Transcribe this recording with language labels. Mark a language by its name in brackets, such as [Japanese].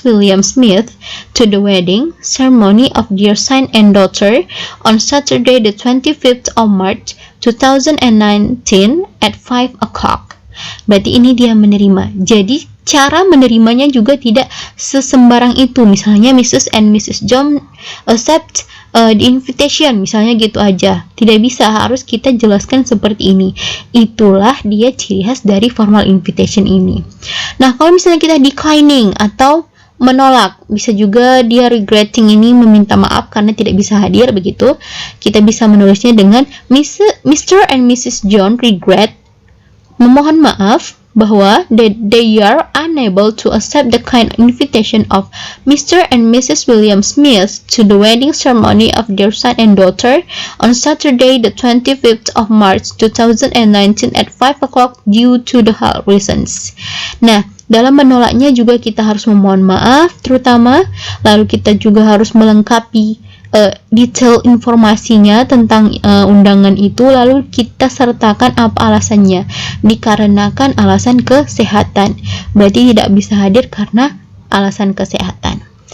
[English] William Smith to the wedding ceremony of their son and daughter on Saturday the 25th of March 2019 at 5 o'clock. [Indonesian] Berarti ini dia menerima. Jadi cara menerimanya juga tidak sesembarang itu. Misalnya Mrs. and Mrs. [English] John accept the invitation, misalnya gitu aja. [Indonesian] Tidak bisa, harus kita jelaskan seperti ini. Itulah dia ciri khas dari formal invitation ini. Nah, kalau misalnya kita declining atau menolak, bisa juga dia regretting, ini meminta maaf karena tidak bisa hadir begitu. Kita bisa menulisnya dengan Mr. [English] and Mrs. John regret, memohon maaf bahwa they are unable to accept the kind invitation of Mr. and Mrs. William Smith to the wedding ceremony of their son and daughter on Saturday the 25th of March 2019 at 5 o'clock due to the health reasons. [Indonesian] Nah, dalam menolaknya juga kita harus memohon maaf terutama, lalu kita juga harus melengkapi detail informasinya tentang undangan itu, lalu kita sertakan apa alasannya. Dikarenakan alasan kesehatan, berarti tidak bisa hadir karena alasan kesehatan.